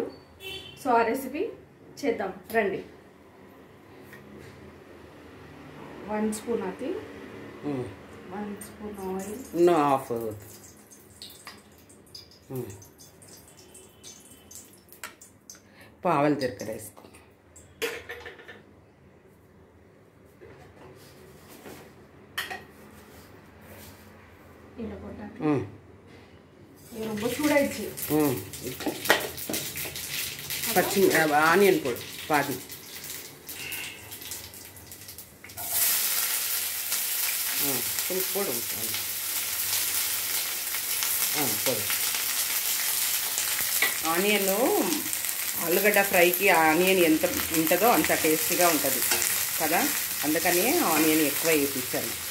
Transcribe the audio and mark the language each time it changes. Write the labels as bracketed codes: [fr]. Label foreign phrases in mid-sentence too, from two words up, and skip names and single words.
[te] సో ఆ రెసిపీ చేద్దాం రండి. 1 స్పూన్ అది 1 [en] spoon oil [te] హాఫ్ పావలు జీలకర్ర వేసుకో. [ta] ரொம்ப சூடாயிடுச்சு. பச்சை ஆனியன் போடு பாதி. கொஞ்சம் போடு போடு. [te] ఆనియన్ ఆలుగడ్డ ఫ్రైకి ఆనియన్ ఎంత ఉంటుందో అంత టేస్టీగా ఉంటుంది కదా, అందుకని ఆనియన్ ఎక్కువ వేయించాను.